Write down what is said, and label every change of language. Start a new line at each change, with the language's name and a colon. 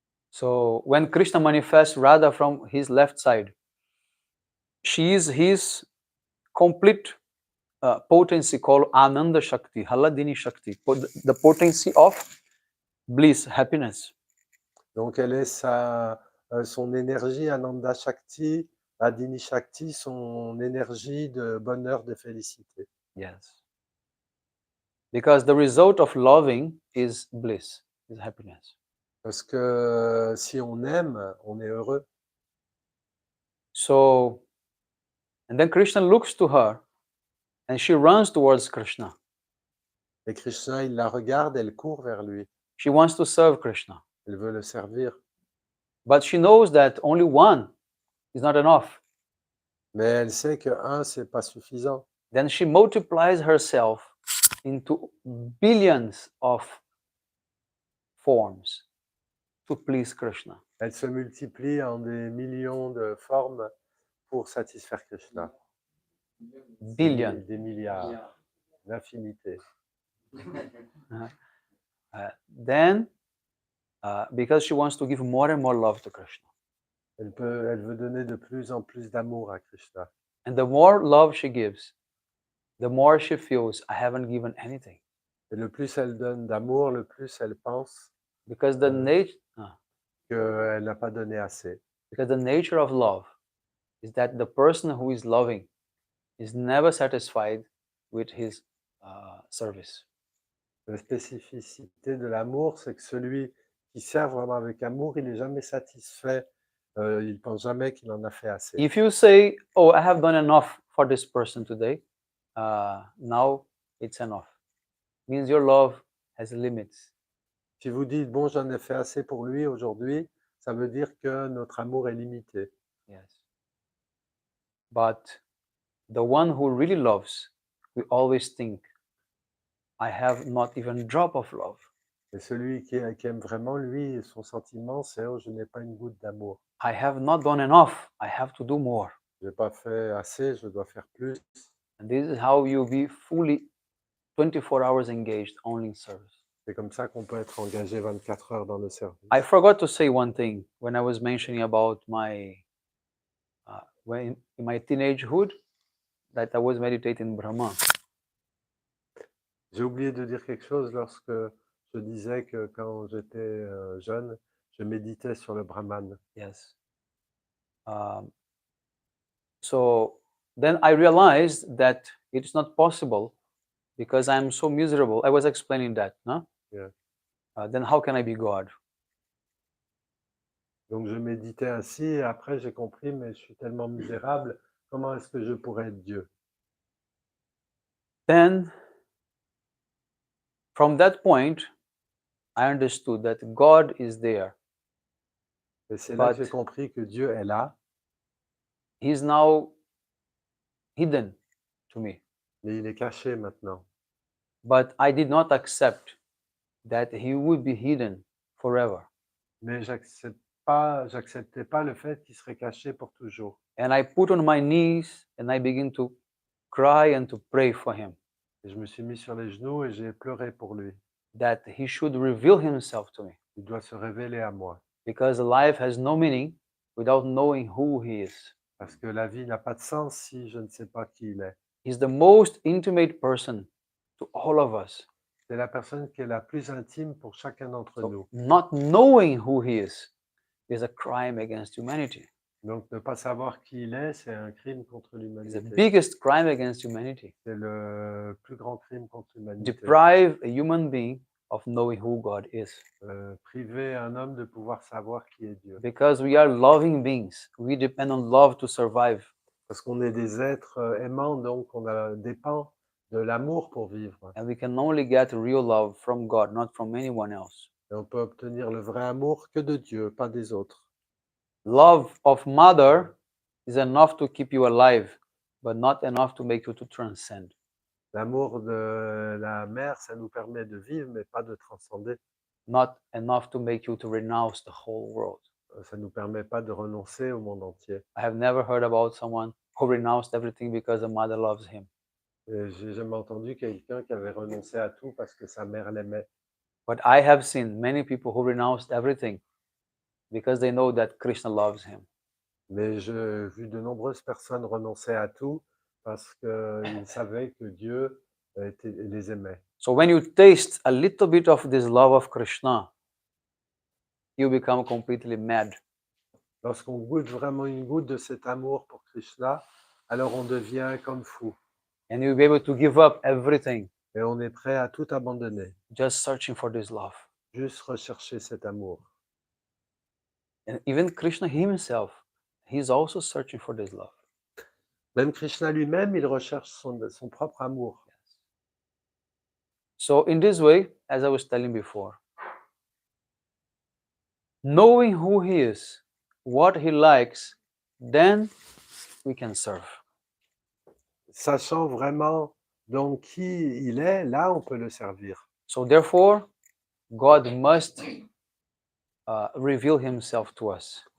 English: So when Krishna manifests Radha from his left side, she is his complete potency called Ananda Shakti, Haladini Shakti, the potency of bliss, happiness.
French: Donc elle est son énergie, Ananda Shakti, Adini Shakti, son énergie de bonheur, de félicité.
English: Yes. Because the result of loving is bliss, is happiness.
French: Parce que si on aime, on est heureux.
English: So, and then Krishna looks to her and she runs towards Krishna.
French: Et Krishna, il la regarde, elle court vers lui.
English: She wants to serve Krishna.
French: Elle veut le servir.
English: But she knows that only one is not enough.
French: Mais elle sait que un, c'est pas suffisant.
English: Then she multiplies herself into billions of forms to please Krishna.
French: Elle se multiplie en des millions de formes pour satisfaire Krishna.
English: Billion.
French: Des milliards, d'infinité.
English: Then, because she wants to give more and more love to Krishna.
French: Elle veut donner de plus en plus d'amour à Krishna.
English: And the more love she gives, the more she feels, I haven't given anything.
French: Et le plus elle donne d'amour, le plus elle pense
English: Because the
French: qu'elle n'a pas donné assez.
English: because the nature of love is that the person who is loving is never satisfied with his service.
French: La spécificité de l'amour, c'est que celui qui sert vraiment avec amour, il n'est jamais satisfait. Il ne pense jamais qu'il en a fait assez.
English: If you say, oh, I have done enough for this person today, now it's enough. Means your love has limits.
French: Si vous dites, bon, j'en ai fait assez pour lui aujourd'hui, ça veut dire que notre amour est limité.
English: Yes. But the one who really loves, we always think, I have not even a drop of love.
French: Et celui qui aime vraiment, lui, son sentiment, c'est, oh, je n'ai pas une goutte d'amour.
English: I have not done enough. I have to do more.
French: Je n'ai pas fait assez, je dois faire plus.
English: And this is how you be fully 24 hours engaged only in service.
French: C'est comme ça qu'on peut être engagé 24 heures dans le service.
English: I forgot to say one thing when I was mentioning about my when in my teenagehood that I was meditating Brahma.
French: J'ai oublié de dire quelque chose lorsque je disais que quand j'étais jeune, je méditais sur le Brahman.
English: Yes. So then I realized that it's not possible because I'm so miserable. I was explaining that, no? Yeah. Then how can I be God?
French: Donc je méditais ainsi et après j'ai compris, mais je suis tellement misérable, comment est-ce que je pourrais être Dieu?
English: Then, from that point, I understood that God is there.
French: Et c'est là que
English: But-
French: j'ai compris que Dieu est là,
English: He's now hidden to me.
French: mais il est caché maintenant.
English: But I did not accept that he would be hidden forever.
French: Mais j'acceptais pas le fait qu'il serait caché pour toujours.
English: And I put on my knees and I begin to cry and to pray for him
French: Et je me suis mis sur les genoux et j'ai pleuré pour lui.
English: that he should reveal himself to me,
French: Il doit se révéler à moi.
English: because life has no meaning without knowing who he is.
French: Parce que la vie n'a pas de sens si je ne sais pas qui il est.
English: He's the most intimate person to all of us.
French: C'est la personne qui est la plus intime pour chacun d'entre
English: So
French: nous.
English: not knowing who he is a crime against humanity.
French: Donc ne pas savoir qui il est, c'est un crime contre
English: It's the
French: l'humanité.
English: biggest crime against humanity.
French: C'est le plus grand crime contre l'humanité.
English: Deprive a human being of knowing who God is.
French: Priver un homme de pouvoir savoir qui est Dieu.
English: Because we are loving beings, we depend on love to survive.
French: Parce qu'on est des êtres aimants, donc on dépend de l'amour pour vivre.
English: And we can only get real love from God, not from anyone else.
French: Et on peut obtenir le vrai amour que de Dieu, pas des autres.
English: Love of mother is enough to keep you alive, but not enough to make you to transcend.
French: L'amour de la mère, ça nous permet de vivre, mais pas de transcender.
English: Not enough to make you to renounce the whole world.
French: Ça ne nous permet pas de renoncer au monde entier.
English: I have never heard about someone who renounced everything because the mother loves him.
French: Et j'ai jamais entendu quelqu'un qui avait renoncé à tout parce que sa mère l'aimait.
English: But I have seen many people who renounced everything because they know that Krishna loves him.
French: Mais j'ai vu de nombreuses personnes renoncer à tout parce qu'ils savaient que Dieu les aimait.
English: So when you taste a little bit of this love of Krishna, you become completely mad.
French: Lorsqu'on goûte vraiment une goutte de cet amour pour Krishna, alors on devient comme fou.
English: And you'll be able to give up everything,
French: Et on est prêt à tout abandonner,
English: just searching for this love.
French: juste rechercher cet amour.
English: And even Krishna himself, he's also searching for this love.
French: Même Krishna lui-même, il recherche son propre amour.
English: So in this way, as I was telling before, knowing who he is, what he likes, then we can serve.
French: Sachant vraiment donc qui il est, là on peut le servir.
English: So therefore, God must reveal himself to us.